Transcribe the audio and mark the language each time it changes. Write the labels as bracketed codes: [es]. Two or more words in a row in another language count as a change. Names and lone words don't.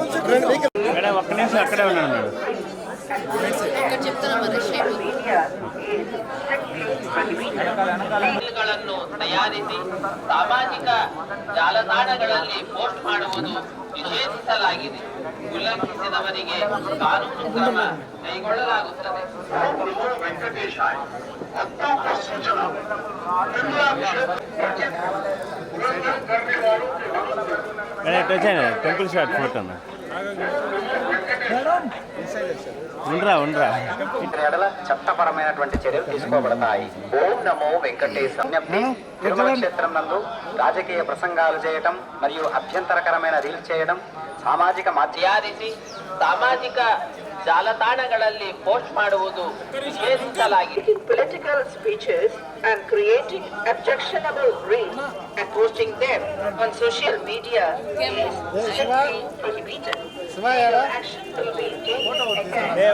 [te] ఒక్క నిమిషం అక్కడే ఉన్నాడు [kn] ಗಳನ್ನು ತಯಾರಿಸಿ ಸಾಮಾಜಿಕ ಜಾಲತಾಣಗಳಲ್ಲಿ ಪೋಸ್ಟ್ ಮಾಡುವುದು ನಿಷೇಧಿಸಲಾಗಿದೆ. ಉಲ್ಲಂಘಿಸಿದವರಿಗೆ ಕಾನೂನು ಕ್ರಮ ಕೈಗೊಳ್ಳಲಾಗುತ್ತದೆ. [en] temple shot photo [te] ఉండరా చట్టపరమైనటువంటి చర్యలు తీసుకోబడతాయి. ఓం నమో వెంకటేశ్వర తిరుమల క్షేత్రం నందు రాజకీయ ప్రసంగాలు చేయటం మరియు అభ్యంతరకరమైన రీల్ చేయడం సామాజిక మాధ్యమాన్ని సామాజిక [kn] ಜಾಲತಾಣಗಳಲ್ಲಿ ಪೋಸ್ಟ್ ಮಾಡುವುದು ನಿಷೇಧಿಸಲಾಗಿದೆ. [en] Political speeches and creating objectionable reels and posting them on social media is strictly prohibited. Action will be taken against.